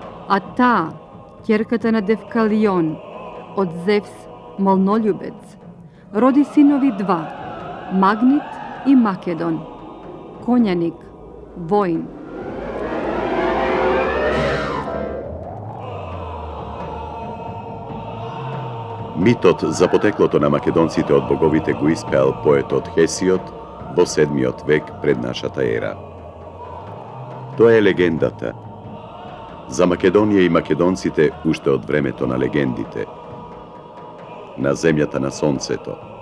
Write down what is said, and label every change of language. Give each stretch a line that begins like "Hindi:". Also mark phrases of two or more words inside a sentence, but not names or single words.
Macedonian: а та, ќерката на Девкалион, од Зевс молњољубец, роди синови два, Магнит и Македон, коњаник, војн. Митот за потеклото на македонците од боговите го испеал поетот Хесиот во 7 век пред нашата ера. Тоа е легендата за Македонија и македонците уште од времето на легендите, на земјата на сонцето.